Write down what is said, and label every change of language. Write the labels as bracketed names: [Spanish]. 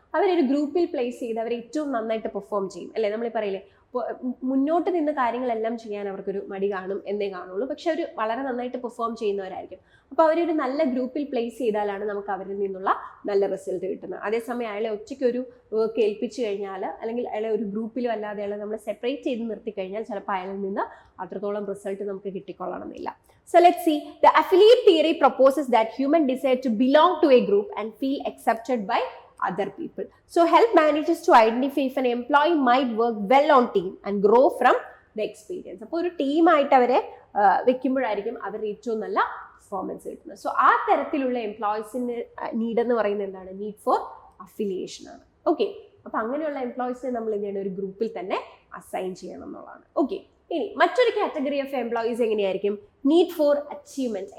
[Malayalam] അവരൊരു ഗ്രൂപ്പിൽ പ്ലേസ് ചെയ്ത് അവർ ഏറ്റവും നന്നായിട്ട് പെർഫോം ചെയ്യും അല്ലേ. നമ്മൾ പറയില്ലേ, മുന്നോട്ട് നിന്ന് കാര്യങ്ങളെല്ലാം ചെയ്യാൻ അവർക്കൊരു മടി കാണും എന്നേ കാണുള്ളൂ, പക്ഷെ അവർ വളരെ നന്നായിട്ട് പെർഫോം ചെയ്യുന്നവരായിരിക്കും. അപ്പോൾ അവരൊരു നല്ല ഗ്രൂപ്പിൽ പ്ലേസ് ചെയ്താലാണ് നമുക്ക് അവരിൽ നിന്നുള്ള നല്ല റിസൾട്ട് കിട്ടുന്നത്. അതേസമയം അയാളെ ഒറ്റയ്ക്ക് ഒരു വർക്ക് ഏൽപ്പിച്ചു കഴിഞ്ഞാൽ, അല്ലെങ്കിൽ അയാളെ ഒരു ഗ്രൂപ്പിലും അല്ലാതെ അയാളെ നമ്മൾ സെപ്പറേറ്റ് ചെയ്ത് നിർത്തി കഴിഞ്ഞാൽ ചിലപ്പോൾ അയാളിൽ നിന്ന് അത്രത്തോളം റിസൾട്ട് നമുക്ക് കിട്ടിക്കൊള്ളണമെന്നില്ല. [English] So let's see. The affiliate theory proposes that human desire to belong to a group and feel accepted by other people. So help managers to identify if an employee might work well on team and grow from the experience. [Malayalam] അപ്പോൾ ഒരു ടീമായിട്ട് അവരെ വെക്കുമ്പോഴായിരിക്കും അവർ ഏറ്റവും നല്ല performance കിട്ടുന്നത്. So ആ തരത്തിലുള്ള എംപ്ലോയീസിന്റെ need എന്ന് പറയുന്നത് എന്താണ്? നീഡ് ഫോർ അഫിലിയേഷൻ ആണ്. ഓക്കെ, അപ്പൊ അങ്ങനെയുള്ള എംപ്ലോയീസിനെ നമ്മൾ എന്ത് ചെയ്യണം? ഒരു ഗ്രൂപ്പിൽ തന്നെ അസൈൻ ചെയ്യണം എന്നുള്ളതാണ്. ഓക്കെ, ഇനി മറ്റൊരു കാറ്റഗറി ഓഫ് എംപ്ലോയീസ് എങ്ങനെയായിരിക്കും? Need for achievement.